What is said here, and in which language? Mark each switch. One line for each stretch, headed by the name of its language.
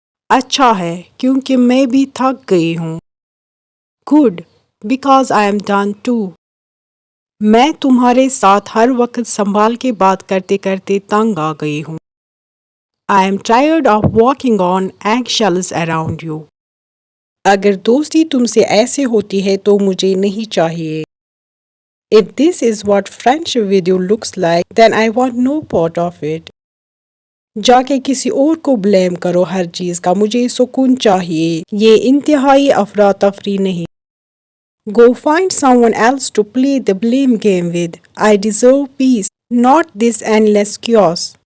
Urdu: اچھا ہے کیونکہ میں بھی تھک گئی ہوں.
English: Good, because I am done too.
Urdu: میں تمہارے ساتھ ہر وقت سنبھال کے بات کرتے کرتے تنگ آ گئی ہوں.
English: I am tired of walking on eggshells around you.
Urdu: اگر دوستی تم سے ایسے ہوتی ہے تو مجھے نہیں چاہیے.
English: If this is what friendship with you looks like, then I want no part of it.
Urdu: جا کے کسی اور کو بلیم کرو ہر چیز کا. مجھے سکون چاہیے. یہ انتہائی افراتفری نہیں.
English: Go find someone else to play the blame game with. I deserve peace, not this endless chaos.